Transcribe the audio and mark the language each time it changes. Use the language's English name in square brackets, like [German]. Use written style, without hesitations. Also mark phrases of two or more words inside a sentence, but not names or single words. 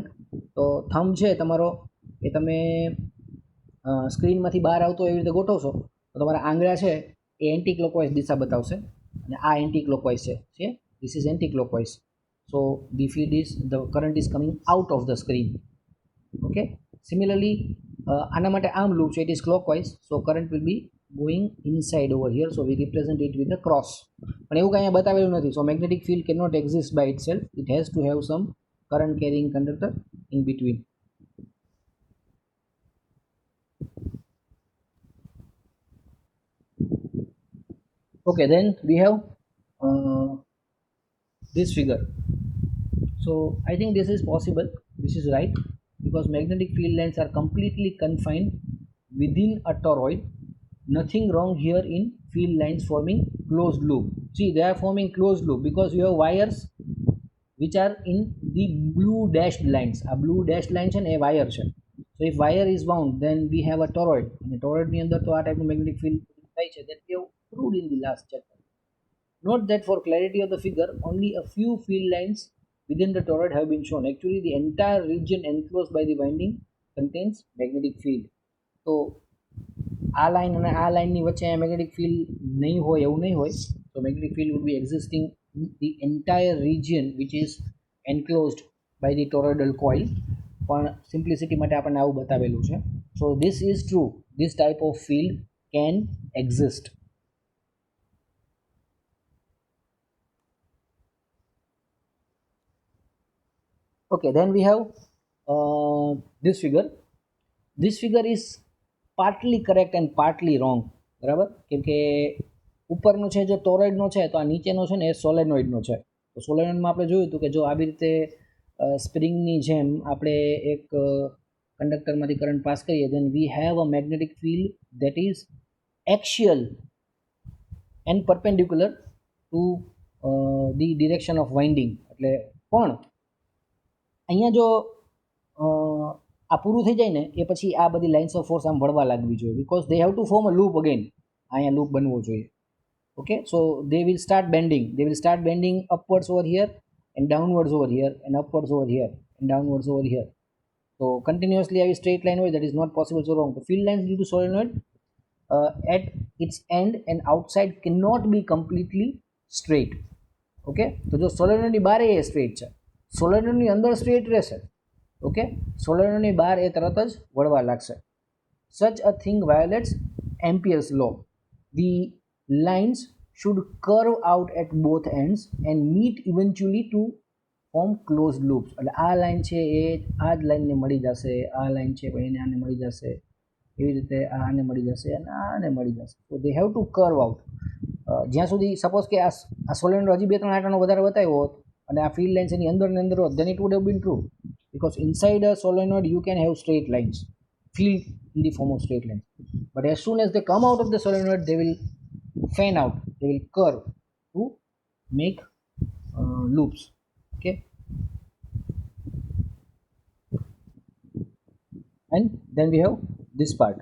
[Gujarati] તો થંબ છે તમારો એ તમે સ્ક્રીનમાંથી બહાર આવતો એવી રીતે ગોઠવશો તો તમારા આંગળા છે એ એન્ટી ક્લોકવાઇઝ દિશા બતાવશે અને આ એન્ટી ક્લોકવાઇઝ છે. [English] this is anti clockwise. so the field is the current is coming out of the screen. [Gujarati] ઓકે, સિમિલરલી આના માટે આમ લૂપ છે, [English] it is clockwise. so current will be going inside over here, so we represent it with a cross. [Gujarati] પણ એવું કાંઈ બતાવેલું નથી. [English] so magnetic field cannot exist by itself. It has to have some current carrying conductor in between. Okay, then we have this figure. So I think this is possible, this is right, because magnetic field lines are completely confined within a toroid. Nothing wrong here in field lines forming closed loop. See, they are forming closed loop because you have wires which are in the blue dashed lines. A blue dashed line [Gujarati] છે ને એ વાયર છે. [English] So if wire is wound, then we have a toroid, [Gujarati] અને toroid ની અંદર તો આ ટાઈપનું [English] magnetic field [Gujarati] થાય છે, [English] that we have proved in the last chapter. Note that for clarity of the figure, only a few field lines within the toroid have been shown. Actually, the entire region enclosed by the winding contains magnetic field. So, [Gujarati] આ લાઈન અને આ લાઈનની વચ્ચે મેગ્નેટિક ફિલ્ડ નહીં હોય એવું નહીં હોય. [English] So magnetic field would be existing in the entire region which is enclosed by the toroidal coil. [Gujarati] પણ સિમ્પ્લિસિટી માટે આપણને આવું બતાવેલું છે. [English] So this is true, this type of field can exist. Okay, then we have this figure. This figure is partly correct and partly wrong. [Gujarati] બરાબર, કેમ કે ઉપરનો છે જો ટોરોઇડનો છે તો આ નીચેનો છે ને એ સોલેનોઇડનો છે. તો સોલેનોઇડમાં આપણે જોયું હતું કે જો આવી રીતે સ્પ્રિંગની જેમ આપણે એક કંડક્ટરમાંથી કરંટ પાસ કરીએ, [English] then we have a magnetic field that is axial and perpendicular to the direction of winding. [Gujarati] એટલે પણ અહીંયા જો આ પૂરું થઈ જાય ને એ પછી આ બધી લાઇન્સ ઓફ ફોર્સ આમ વળવા લાગવી જોઈએ, [English] because they have to form a loop again. [Gujarati] અહીંયા લૂપ બનવો જોઈએ. [English] okay, so they will start bending upwards over here and downwards over here and upwards over here and downwards over here. So continuously a straight line હોય, that is not possible. So wrong. The field lines due to solenoid at its end and outside cannot be completely straight. [Gujarati] ઓકે, તો જો સોલેનોઇડની બહાર એ સ્ટ્રેટ છે, સોલેનોઇડની અંદર સ્ટ્રેટ રહેશે. ઓકે, સોલેનોઇડની બહાર એ તરત જ વળવા લાગશે. [English] Such a thing violates Ampere's law. The lines should curve out at both ends and meet eventually to form closed loops. [Gujarati] એટલે આ લાઈન છે એ આ જ લાઈનને મળી જશે, આ લાઈન છે પણ એને આને મળી જશે, એવી રીતે આને મળી જશે અને આને મળી જશે. તો [English] they have to curve out. [Gujarati] જ્યાં સુધી સપોઝ કે આ સોલેનોઇડ હજી 2-3 આંટાનો વધારે બતાવ્યો હોત અને આ ફિલ્ડ લાઇન્સ એની અંદર ને અંદર હોત, [English] then it would have been true, because inside a solenoid you can have straight lines, field in the form of straight lines, but as soon as they come out of the solenoid they will fan out, they will curve to make loops. Okay, and then we have this part.